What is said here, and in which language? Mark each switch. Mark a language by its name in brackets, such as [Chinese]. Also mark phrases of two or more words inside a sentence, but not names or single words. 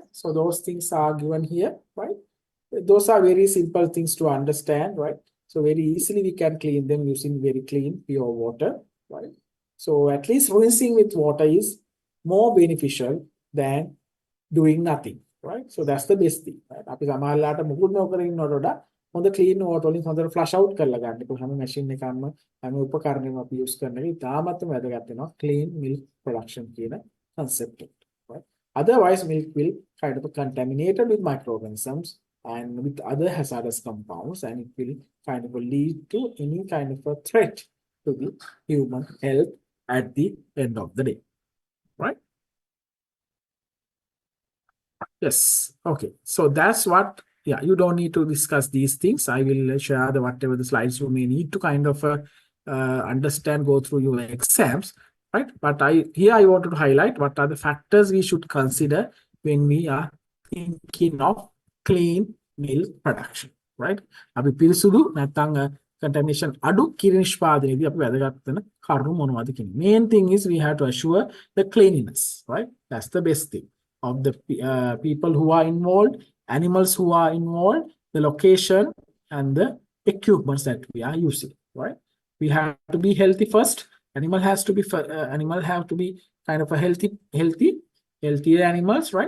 [English] So those things are given here, right? Those are very simple things to understand, right? So very easily we can clean them using very clean, pure water, right? So at least rinsing with water is more beneficial than doing nothing, right? So that's the best thing, right? [Sinhala] අපි සමහරලාට මුකුත් නොකර ඉන්නවට වඩා හොඳ [English] clean water [Sinhala] වලින් හොඳට [English] flush out [Sinhala] කරලා ගන්න. ඒක හැම machine එකක්ම හැම උපකරණයක්ම අපි use කරන එක ඉතාමත්ම වැදගත් වෙනවා [English] clean milk production [Sinhala] කියන concept එක, right? [English] Otherwise milk will kind of contaminated with microorganisms and with other hazardous compounds, and it will kind of lead to any kind of a threat to the human health at the end of the day, right? Yes. Okay. So that's what, yeah, you don't need to discuss these things. I will share the whatever the slides you may need to kind of understand, go through your exams, right? But here I wanted to highlight what are the factors we should consider when we are thinking of clean milk production, right? [Sinhala] අපි පිරිසුදු නැත්නම් contamination අඩු කිරි නිෂ්පාදනයේදී අපි වැදගත් වෙන කරුණු මොනවද කියන්නේ. [English] Main thing is we have to assure the cleanliness, right? That's the best thing of the people who are involved, animals who are involved, the location and the equipments that we are using, right? We have to be healthy first. Animal have to be kind of a healthier animals, right?